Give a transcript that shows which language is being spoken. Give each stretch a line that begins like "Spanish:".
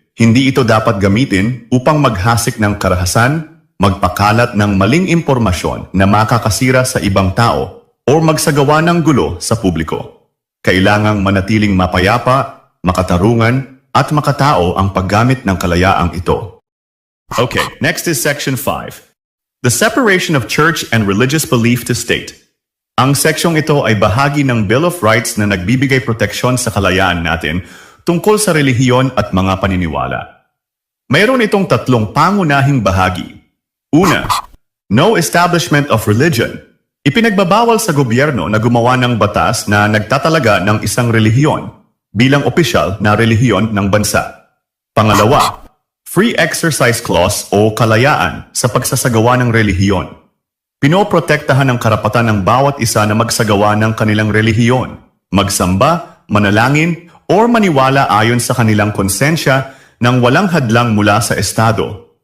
Filipino: Hindi ito dapat gamitin upang maghasik ng karahasan, magpakalat ng maling impormasyon na makakasira sa ibang tao o magsagawa ng gulo sa publiko. Kailangang manatiling mapayapa, makatarungan at makatao ang paggamit ng kalayaang ito.
English: Okay, next is Section 5. The separation of church and religious belief to state.
Filipino: Ang seksyong ito ay bahagi ng Bill of Rights na nagbibigay proteksyon sa kalayaan natin tungkol sa relihiyon at mga paniniwala. Mayroon itong tatlong pangunahing bahagi.
English: Una, no establishment of religion.
Filipino: Ipinagbabawal sa gobyerno na gumawa ng batas na nagtatalaga ng isang relihiyon bilang opisyal na relihiyon ng bansa. Pangalawa, Free Exercise Clause o kalayaan sa pagsasagawa ng relihiyon. Pinoprotektahan ang karapatan ng bawat isa na magsagawa ng kanilang relihiyon, magsamba, manalangin, o maniwala ayon sa kanilang konsensya nang walang hadlang mula sa Estado.